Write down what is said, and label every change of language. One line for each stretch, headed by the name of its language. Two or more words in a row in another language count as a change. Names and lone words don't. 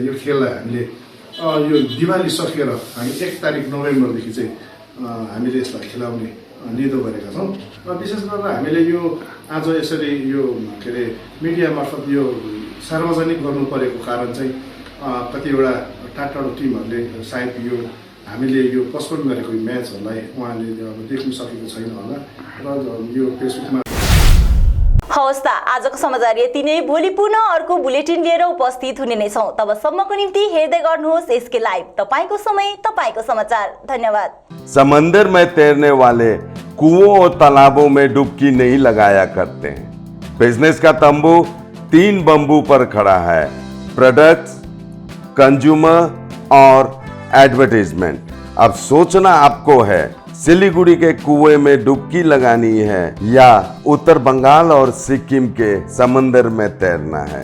Nepali: यो खेललाई हामीले यो दिवाली सकेर हामी 1 तारिक नोभेम्बरदेखि चाहिँ हामीले यसलाई खेलाउने निधो गरेका छौँ र विशेष गरेर हामीले यो आज यसरी यो के अरे मिडिया मार्फत यो सार्वजनिक गर्नु परेको कारण चाहिँ कतिवटा टाढो टिमहरूले सायद यो हामीले यो पोस्टपोन गरेको म्याचहरूलाई उहाँले अब देख्न सकेको छैन होला र यो फेसबुकमा हवस् त आजको समाचार यति नै। भोलि पुनः अर्को बुलेटिन लिएर उपस्थित हुने नै छौँ। तबसम्मको निम्ति हेर्दै गर्नुहोस् एसके लाइभ, तपाईको समय तपाईको समाचार। धन्यवाद।
Hindi: समंदर में तैरने वाले कुओं और तालाबों में डुबकी नहीं लगाया करते हैं। बिजनेस का तंबू 3 बंबू पर खड़ा है, प्रोडक्ट्स, कंज्यूमर और एडवर्टाइजमेंट। अब सोचना आपको है सिलीगुड़ी के कुएं में डुबकी लगानी है या उत्तर बंगाल और सिक्किम के समंदर में तैरना है।